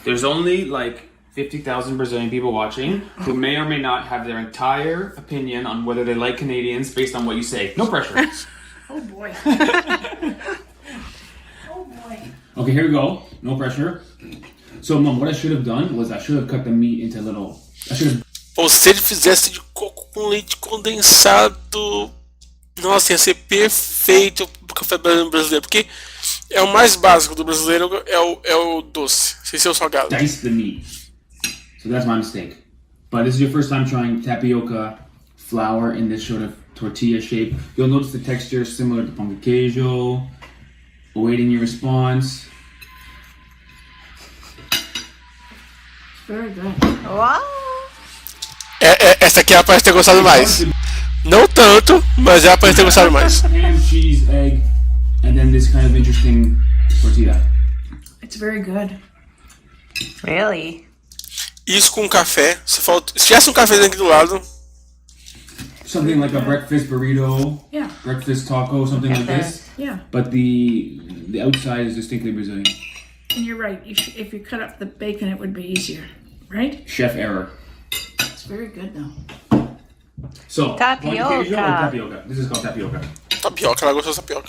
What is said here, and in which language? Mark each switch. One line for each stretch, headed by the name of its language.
English: There's only like 50,000 Brazilian people watching who may or may not have their entire opinion on whether they like Canadians based on what you say. No pressure. Oh boy. Oh boy. Okay, here we go. No pressure. So, Mom, what I should have done was I should have cut the meat into little...
Portuguese: Ou se ele fizesse de coco com leite condensado, nossa, ia ser perfeito pro café brasileiro, porque é o mais básico do brasileiro, é o doce, sem ser o salgado.
English: Dice the meat. So that's my mistake. But this is your first time trying tapioca flour in this sort of tortilla shape. You'll notice the texture is similar to pão de queijo. Awaiting your response. Very good. Wow.
Portuguese: Essa aqui ela parece ter gostado mais. Não tanto, mas ela parece ter gostado mais.
English: Ham, cheese, egg, and then this kind of interesting tortilla. It's very good. Really?
Portuguese: Isso com café. Se tivesse um café aqui do lado.
English: Something like a breakfast burrito, Yeah. breakfast taco, something like this. Yeah. But the outside is distinctly Brazilian. And you're right. If you cut up the bacon, it would be easier, right? Chef error. It's very good though. So, Tapioca. pão de queijo or tapioca? This is called tapioca.
Portuguese: Tapioca, ela gostou da tapioca.